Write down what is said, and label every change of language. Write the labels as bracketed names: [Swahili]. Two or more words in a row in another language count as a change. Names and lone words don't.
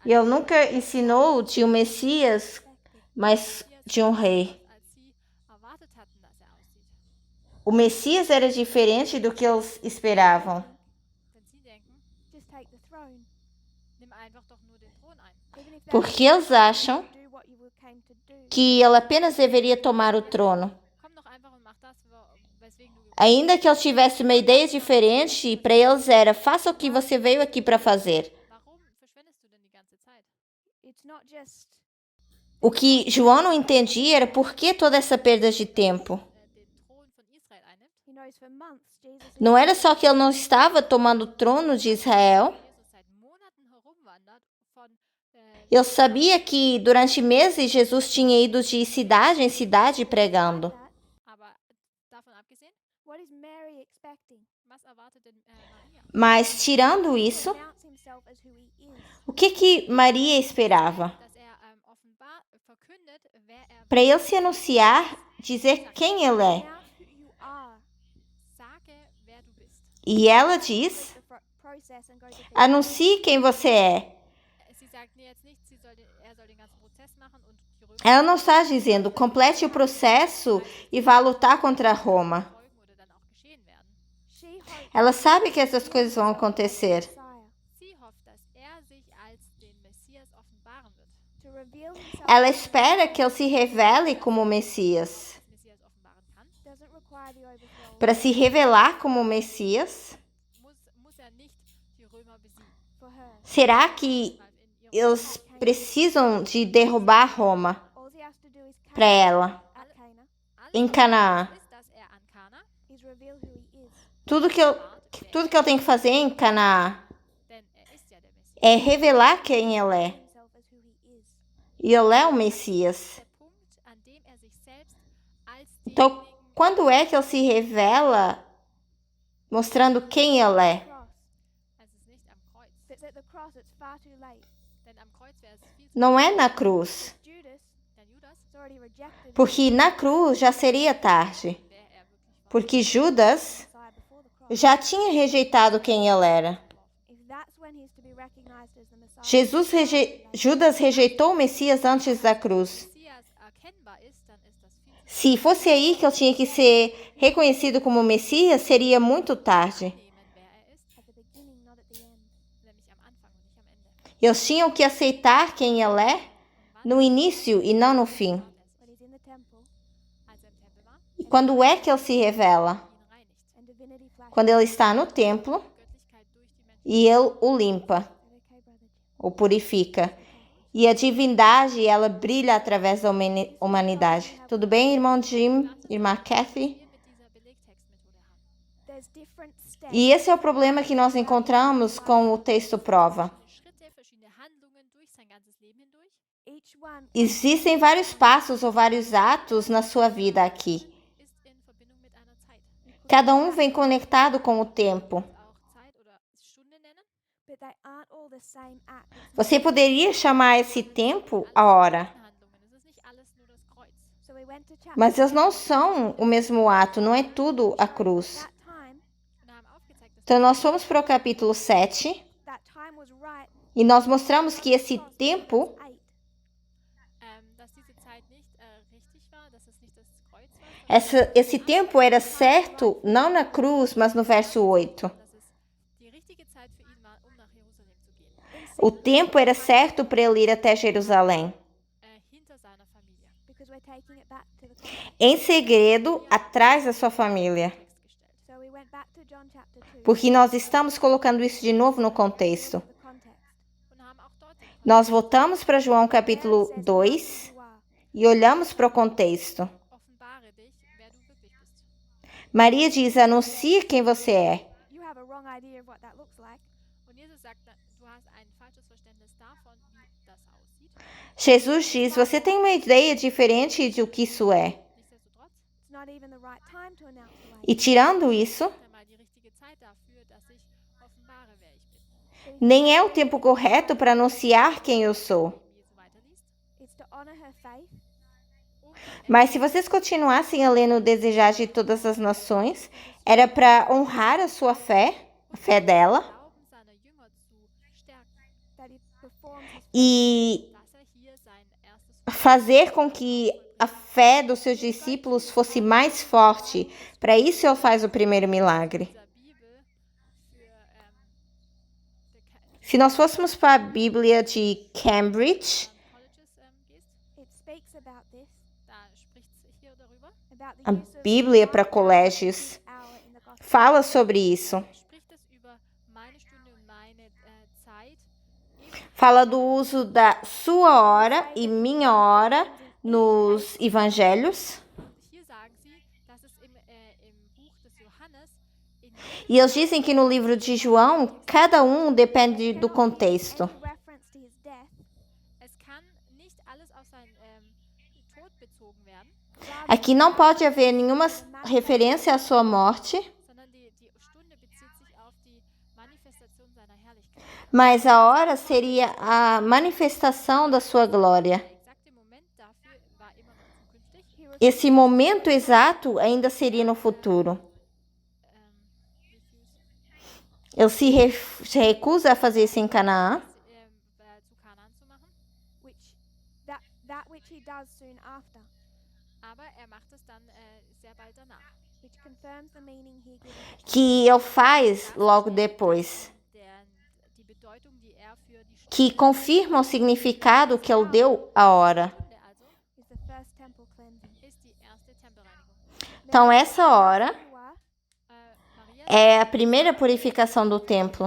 [Portuguese] Ele nunca ensinou de um Messias, mas de um rei. [German] als sie erwartet hatten, dass er aussieht. [Portuguese] O Messias era diferente do que eles esperavam. [German] Denn sie denken, [English] Just take the throne. [German] nimm einfach doch nur den Thron ein. [English] Even if that [Portuguese] Porque eles acham [English] do what you came to do. [Portuguese] que ele apenas deveria tomar o trono. [German] Komm doch einfach und mach das, weswegen du [Portuguese] Ainda que ele tivesse uma ideia diferente, para eles era: faça o que você veio aqui para fazer. [German] Warum verschwendest du denn die ganze Zeit? [English] It's not just [Portuguese] O que João não entendia era por que toda essa perda de tempo. [German] Den Thron von Israel einnimmt. [English] he knows for months Jesus is [Portuguese] Não era só que ele não estava tomando o trono de Israel. [German] Jesus seit Monaten herumwandert von [Portuguese] Ele sabia que durante meses Jesus tinha ido de cidade em cidade pregando. [English] that. [German] aber davon abgesehen, [English] What is Mary expecting? [German] was erwartet denn Maria? [Portuguese] Mas tirando isso, [English] Announce himself as who he is. [Portuguese] o que Maria esperava? [German] Dass er offenbar verkündet, wer er [Portuguese] Para ele se anunciar, dizer quem ele é. [English] Announce who you are. [German] sage, wer du bist. [Portuguese] E ela diz: [English] The process and go to people. [Portuguese] anuncie quem você é. [German] Sie sagt mir jetzt nicht, er soll den ganzen Prozess machen und die Römer [Portuguese] Ela não está dizendo complete o processo e vá lutar contra Roma. [German] folgen oder dann auch geschehen werden. [English] She hopes [Portuguese] Ela sabe que essas coisas vão acontecer. [English] Messiah [German] Sie hofft, dass er sich als den Messias offenbaren wird. [English] to reveal himself. [Portuguese] Ela espera que ele se revele como Messias. [German] Als Messias offenbaren kann, [English] Doesn't require the overthrow [Portuguese] Para se revelar como Messias, [German] muss er nicht die Römer besiegen. [English] for her. [Portuguese] será que [German] Weil in ihrem [Portuguese] eles precisam de derrubar Roma [English] All he has to do is [Portuguese] para ela [English] at Cana [Portuguese] em Canaã? [German] ist, dass er an Kana, [English] is reveal who he is. [Portuguese] Tudo que ele tem que fazer em Canaã [German] denn er ist ja der Messias. [Portuguese] é revelar quem ele é. [English] Himself as who he is. [Portuguese] E ele é o Messias. [German] Der Punkt, an dem er sich selbst als [Portuguese] Então, [German] denjenigen [Portuguese] quando é que ele se revela mostrando quem ele é? [English] Cross. [German] es ist nicht am Kreuz. [English] If it's at the cross, it's far too late. [German] Denn am Kreuz wäre es viel zu [Portuguese] Não é na cruz, [English] Judas [German] Denn Judas [English] has already rejected [Portuguese] porque na cruz já seria tarde, [German] wer er wirklich war. [Portuguese] porque Judas [English] Messiah before the cross. [Portuguese] já tinha rejeitado quem ele era. [English] If that's when he's to be recognized as the Messiah, [Portuguese] Judas rejeitou o Messias antes da cruz. [German] Messias erkennbar ist, dann ist das viel zu [Portuguese] Se fosse aí que ele tinha que ser reconhecido como Messias, seria muito tarde. [German] nehmen, wer er ist. [English] at the beginning, not at the end. [German] nämlich am Anfang und nicht am Ende. [Portuguese] Eles tinham que aceitar quem Ele é no início e não no fim. [English] when he's in the temple [German] Als er im Tempel war, [Portuguese] E quando é que Ele se revela? [German] ihn reinigt. [English] and divinity flashes. [Portuguese] Quando Ele está no templo [German] Göttlichkeit durch die Menschen. [Portuguese] e Ele o limpa, [English] Okay, brother. [Portuguese] o purifica. E a divindade, ela brilha através da humanidade. Tudo bem, irmão Jim, irmã Kathy? [German] Wir mit dieser Belegtextmethode haben. [English] There's different steps. [Portuguese] E esse é o problema que nós encontramos com o texto prova. [German] Verschiedene Schritte, verschiedene Handlungen durch sein ganzes Leben hindurch. [English] Each one [Portuguese] Existem vários passos ou vários atos na sua vida aqui. [German] Ist in Verbindung mit einer Zeit. [Portuguese] Cada um vem conectado com o tempo. [German] Auch Zeit oder Stunde nennen. [English] but they aren't all the same act. [Portuguese] Você poderia chamar esse tempo a hora, [German] Handlungen. Es ist nicht alles nur das Kreuz. [English] So we went to chapter [Portuguese] mas eles não são o mesmo ato, não é tudo a cruz. [English] that time. [German] Und haben aufgezeigt, dass [Portuguese] Então nós fomos para o capítulo 7 [English] That time was right. [Portuguese] e nós mostramos que esse tempo, [German] dass diese Zeit nicht richtig war, dass es nicht das Kreuz war, [Portuguese] esse tempo era certo, não na cruz, mas no verso 8. [German] dass es die richtige Zeit für ihn war, nach Jerusalem zu gehen. [Portuguese] O tempo era certo para ele ir até Jerusalém. [German] Hinter seiner Familie. [English] Because we're taking it back to the context. [Portuguese] Em segredo, atrás da sua família. [German] Gestellt. [English] So we went back to John chapter 2. [Portuguese] Porque nós estamos colocando isso de novo no contexto. [English] The context. [German] Und haben auch dort den [Portuguese] Nós voltamos para João capítulo There it says, 2 [English] "Who you are." [Portuguese] e olhamos para o contexto. [German] Offenbare dich, wer du wirklich bist. [Portuguese] Maria diz: anuncie quem você é. [English] You have a wrong idea of what that looks like. [German] Und Jesus sagt, du hast ein falsches Verständnis davon, wie das aussieht. [Portuguese] Jesus diz: você tem uma ideia diferente de o que isso é. [German] Nichtsdestotrotz [English] It's not even the right time to announce the way. [Portuguese] E tirando isso, [German] ist einmal die richtige Zeit dafür, dass ich offenbare, wer ich bin. [Portuguese] nem é o tempo correto para anunciar quem eu sou. [German] Wie es weiterliest. [English] It's to honor her faith [Portuguese] Mas se vocês continuassem a ler no Desejar de Todas as Nações, era para honrar a sua fé, a fé dela, [German] Glauben seiner Jünger zu stärken, [English] that he performs his [Portuguese] e [German] dass hier sein erstes [Portuguese] fazer com que a fé dos seus discípulos fosse mais forte. Para isso ele faz o primeiro milagre. [German] dieser Bibel für [Portuguese] Se nós fôssemos para a Bíblia de Cambridge, [German] Colleges gehst, [English] it speaks about this, [German] da spricht es hier darüber. [English] about the [Portuguese] a [English] use of [Portuguese] Bíblia para colégios [English] hour in the gospel. [Portuguese] fala sobre isso. [German] Spricht es über meine Stunde und meine Zeit. [Portuguese] Fala do uso da sua hora e minha hora nos evangelhos. [German] Hier sagen sie, dass es im Buch des Johannes in [Portuguese] E eles dizem que no livro de João, cada um depende do contexto. [English] Any reference to his death, [German] es kann nicht alles auf seinen Tod bezogen werden, [Portuguese] Aqui não pode haver nenhuma referência à sua morte, [German] sondern die Stunde bezieht sich auf die Manifestation seiner Herrlichkeit. [Portuguese] mas a hora seria a manifestação da sua glória. [German] Der exakte Moment dafür war immer noch zukünftig. [Portuguese] Esse momento exato ainda seria no futuro. Ele se recusa a fazer isso em Canaã, [German] Zu Kanaan zu machen, [English] which that which he does soon after, [German] aber macht es dann sehr bald danach. [English] which confirms the meaning he gives. [Portuguese] que ele faz logo depois, [German] Die Bedeutung, die für die [Portuguese] que confirma o significado que ele deu à hora. [German] Stunde also [English] Is the first temple cleansing. [German] ist die erste Tempelreinigung. [Portuguese] Então, essa hora [English] You are [Portuguese] Maria é a primeira purificação do templo.